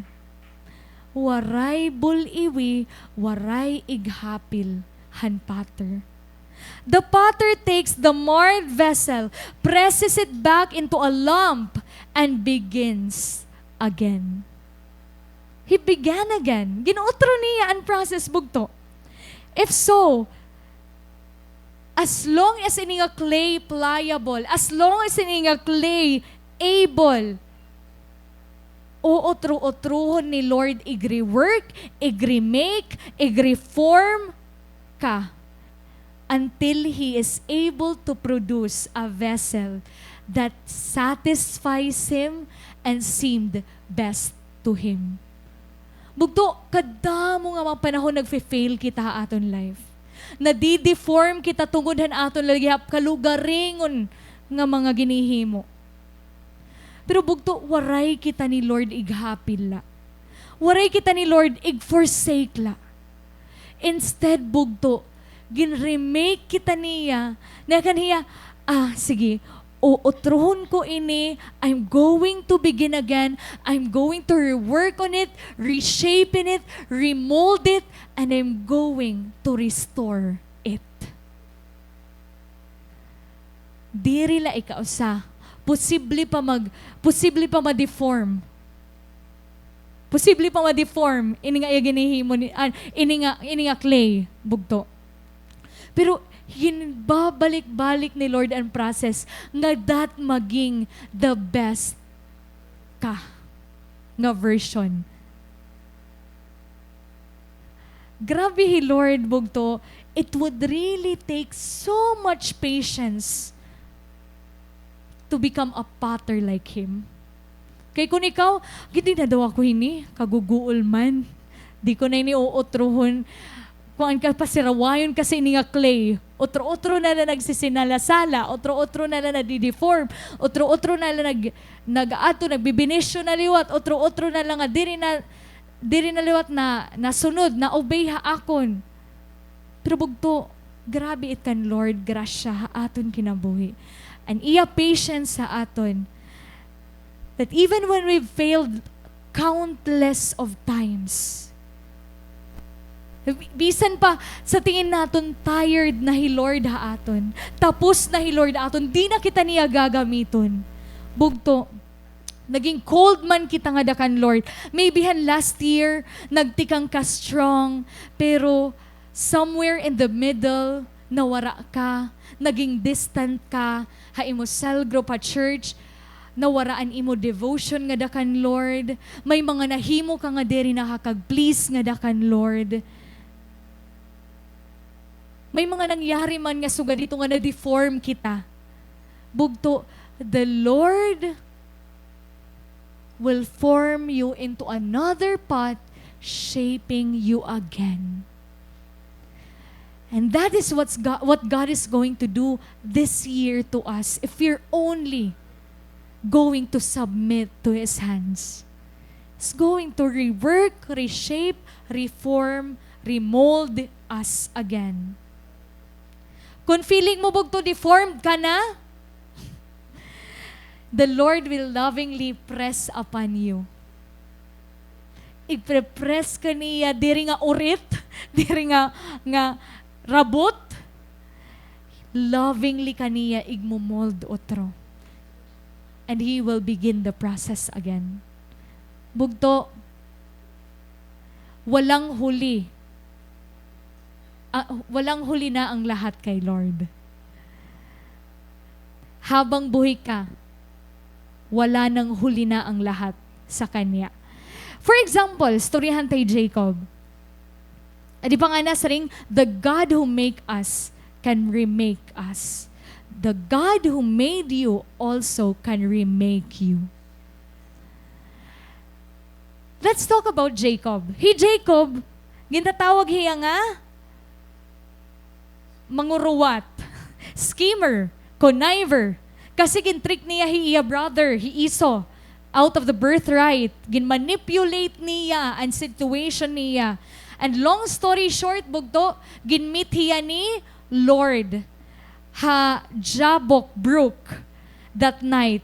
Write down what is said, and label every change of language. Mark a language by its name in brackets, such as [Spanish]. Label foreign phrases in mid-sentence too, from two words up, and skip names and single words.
[Waray] Waray buliwi, waray ighapil, han potter. [English] The potter takes the marred vessel, presses it back into a lump, and begins again. He began again. [Waray] Ginuutro niya ang process bugto. [English] If so, as long as [Waray] ini nga [English] clay pliable, as long as [Waray] ini nga [English] clay able, [Waray] uutro-utruhon ni Lord igre-work, igre-make, igre-form ka [English] until He is able to produce a vessel that satisfies Him and seemed best to Him. [Waray] Bugto, kadamo nga mga panahon nagfe-fail kita aton life. Nadi-deform kita tungod han aton lagihap kalugaringon nga mga ginihimo. Pero bugto, waray kita ni Lord ighapil la. Waray kita ni Lord ig-forsake la. Instead, bugto, gin-remake kita niya, na kaniya, sige, utrohon ko ini, [English] I'm going to begin again, I'm going to rework on it, reshape in it, remold it, and I'm going to restore it. [Waray] Diri la ikaw sa, posible pa ma-deform. Posible pa ma-deform, ini nga ginihimo ni, ini nga clay, bugto. Pero, [Filipino] babalik-balik ni Lord ang process nga that maging [English] the best [Filipino] ka nga version. [Waray] Grabe Lord, bugto, [English] it would really take so much patience to become a potter like Him. [Waray] Kay kung ikaw, hindi na daw ako kaguguol man. Di ko na iniuutrohon. Kung ang kapasirawayon kasi ni nga clay, otro-otro na nagsisinalasala, otro-otro na nadideform, otro-otro na nag-ato, nagbibinisyo na liwat, otro-otro na lang diri na liwat na nasunod, na obey ha akon. Pero bugto, grabe it kan Lord, grasya ha aton kinabuhi. And iya patience sa aton, [English] that even when we've failed countless of times, [Waray] bisan pa sa tingin naton tired na Lord ha aton, tapos na Lord aton, di na kita niya gagamiton. Bugto, naging cold man kita nga dakan Lord. [English] Maybe last year, [Waray] nagtikang ka strong, pero [English] somewhere in the middle, [Waray] nawara ka, naging distant ka, ha imo [English] cell group [Waray] ha church, nawaraan imo devotion nga dakan Lord. May mga nahimo ka nga diri nakakag-please nga dakan Lord. May mga nangyari man nga suga dito nga na-deform kita. Bugto, [English] the Lord will form you into another pot, shaping you again. And that is what God is going to do this year to us if we're only going to submit to His hands. He's going to rework, reshape, reform, remold us again. [Waray] Kung feeling mo bugto deformed ka na, [English] the Lord will lovingly press upon you. [Waray] I-press ka niya, diri nga urit, diri nga rabot, lovingly ka niya igmumold otro. [English] And He will begin the process again. [Filipino] Bugto, walang huli na ang lahat kay Lord. Habang buhay ka, wala nang huli na ang lahat sa Kanya. [English] For example, [Waray] storyahan tay Jacob. Di ba nga nasaring, [English] the God who make us can remake us. The God who made you also can remake you. Let's talk about Jacob. [Waray] Jacob, ginatawag hiya nga, manguruwat, [English] schemer, conniver. [Waray] Kasi gintrick niya iya brother, Esau, [English] out of the birthright. [Waray] Ginmanipulate niya ang situation niya. [English] And long story short, [Waray] bugto, ginmeet hiya ni Lord ha Jabbok Brook [English] that night.